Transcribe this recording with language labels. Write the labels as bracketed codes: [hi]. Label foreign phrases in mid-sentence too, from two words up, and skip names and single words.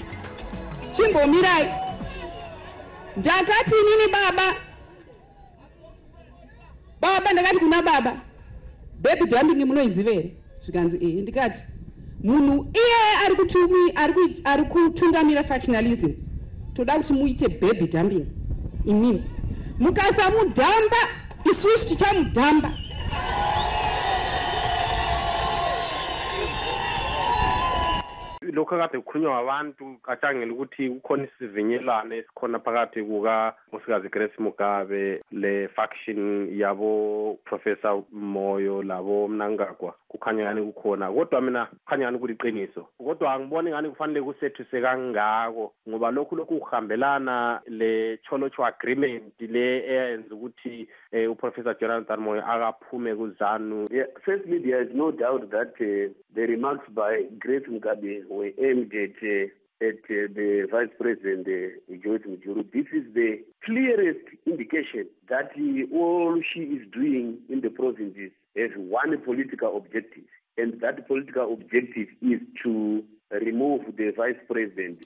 [sn] Ndakati nini baba ndakati kuna baba [en] baby dumping [sn] munoiziva here zvikanzi ndikati munhu iye ari kutungamira factionalism toda kuti muite [en] baby dumping [sn] imimi mukasamudhamba isusu tichamudhamba. [nd] Lokho kade kukhulunywa abantu kacangela ukuthi kukhona isivinyelane esikhona phakathi kuka uSikazi Grace Mugabe le faction yabo Professor Moyo labo Mnangagwa kukhanya ngani kukhona, kodwa mina kukhanya ngani kuliqiniso, kodwa angiboni ngani kufanele kusethuse kangako ngoba lokhu kuhambelana le Cholocho agreement le eyenza ukuthi uProfessor Jonathan Moyo akaphume kuZANU. [en] Firstly, there is no doubt that the remarks by Grace Mugabe were aimed at the Vice President Joyce Mujuru. This is the clearest indication that all she is doing in the provinces has one political objective, and that political objective is to remove the Vice President.